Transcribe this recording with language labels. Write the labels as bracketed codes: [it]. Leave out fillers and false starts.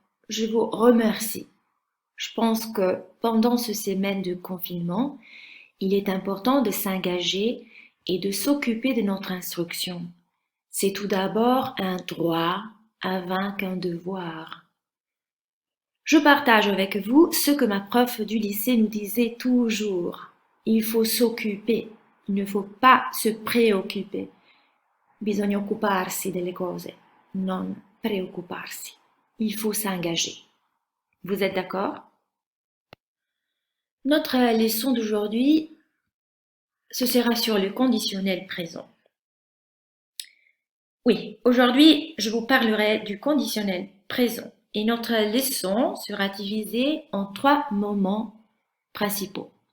[fr] Je vous remercie. Je pense que pendant ce semaine de confinement, il est important de s'engager et de s'occuper de notre instruction. C'est tout d'abord un droit avant qu'un devoir. Je partage avec vous ce que ma prof du lycée nous disait toujours. Il faut s'occuper, il ne faut pas se préoccuper. [it] Bisogna occuparsi delle cose, non preoccuparsi. [fr] Il faut s'engager. Vous êtes d'accord? Notre leçon d'aujourd'hui, ce sera sur le conditionnel présent. Oui, aujourd'hui, je vous parlerai du conditionnel présent et notre leçon sera divisée en trois moments principaux.